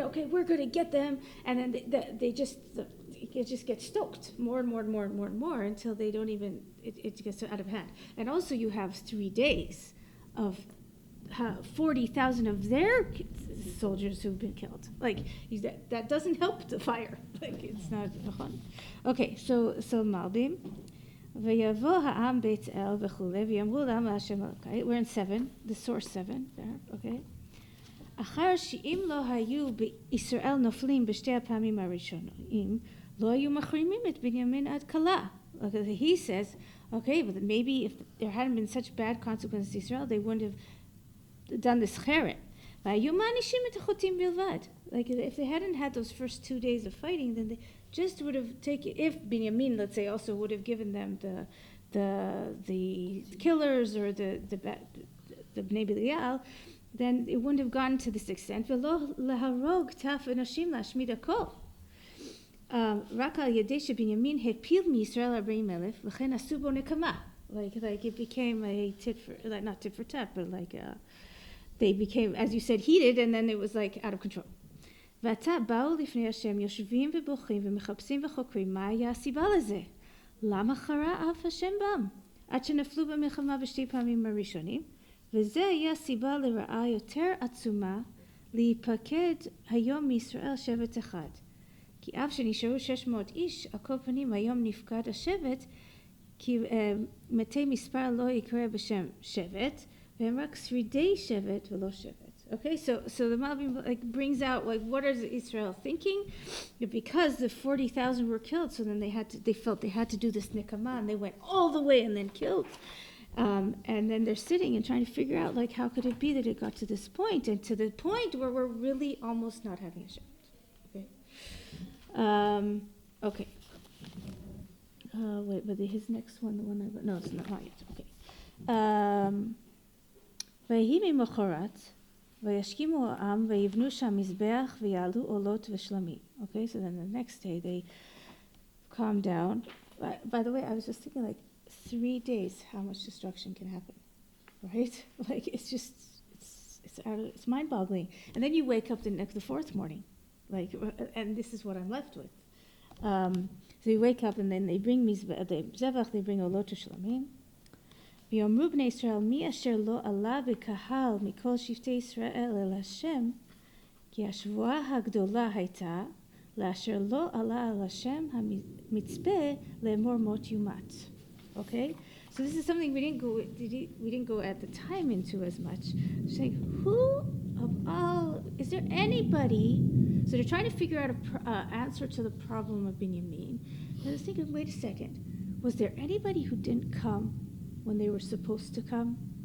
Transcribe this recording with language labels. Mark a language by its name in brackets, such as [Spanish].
[English] Okay, we're going to get them, and then they just get stoked more and more and more and more and more until they don't even. It gets out of hand. And also, you have 3 days of 40,000 of their soldiers who've been killed. Like, that doesn't help the fire. Like, it's not fun. Okay, so Malbim. [Hebrew] ויבוא העם בית אל וכולי, ויאמרו למה השם אלוקי. [English] We're in 7, the source 7 there, okay? [Hebrew] אחר שאם לא היו בישראל נופלים בשתי הפעמים הראשונים, לא היו מחרימים את בנימין עד כלה. [English] He says, okay, but maybe if there hadn't been such bad consequences to Israel, they wouldn't have done this cherem. [Hebrew] והיו מענישים את החוטאים בלבד. [English] Like if they hadn't had those first 2 days of fighting, then they just would have taken, if Binyamin, let's say, also would have given them the killers or the Bnei Belial, then it wouldn't have gone to this extent. [Hebrew] ולא להרוג טף אנשים להשמיד הכל. רק על ידי שבנימין הפיל מישראל 40,000, לכן עשו בו נקמה. [English] Like it became a tit for, like not tit for tat, but like they became, as you said, heated, and then it was like out of control. [Hebrew] ועתה באו לפני השם, יושבים ובוכים ומחפשים וחוקרים, מה היה הסיבה לזה? למה חרה אף השם בם? עד שנפלו במלחמה בשתי פעמים הראשונים, וזה היה סיבה לרעה יותר עצומה להיפקד היום מישראל שבט אחד. כי אף שנשארו 600 איש, על כל פנים היום נפקד השבט, כי מתי מספר לא יקרא בשם שבט, והם רק שרידי שבט ולא שבט. [English] Okay, so the Malbim like brings out like what is Israel thinking? Because the 40,000 were killed, so then they felt they had to do this nikama, and they went all the way and then killed. And then they're sitting and trying to figure out like how could it be that it got to this point, and to the point where we're really almost not having a shepherd. Okay. Okay. Wait, but his next one, the one I no, it's not yet. Okay. [Hebrew] ויהי ממחרת וישכימו העם ויבנו שם מזבח ויעלו עולות ושלמים. [English] Okay, so then the next day they calmed down. By the way, I was just thinking like 3 days how much destruction can happen, right? Like it's just it's mind-boggling. And then you wake up the fourth morning, like, and this is what I'm left with. So you wake up and then they bring mizbech, they bring olot shlamim. [Hebrew] ויאמרו בני ישראל, מי אשר לא עלה בקהל מכל שבטי ישראל אל השם, כי השבועה הגדולה הייתה, לאשר לא עלה על השם המצפה לאמור מות יומת. [English] Okay? So this is something we didn't go at the time into as much. Just like, who of all, is there anybody, so they're trying to figure out an answer to the problem of Binyamin. I was thinking, wait a second, was there anybody who didn't come when they were supposed to come?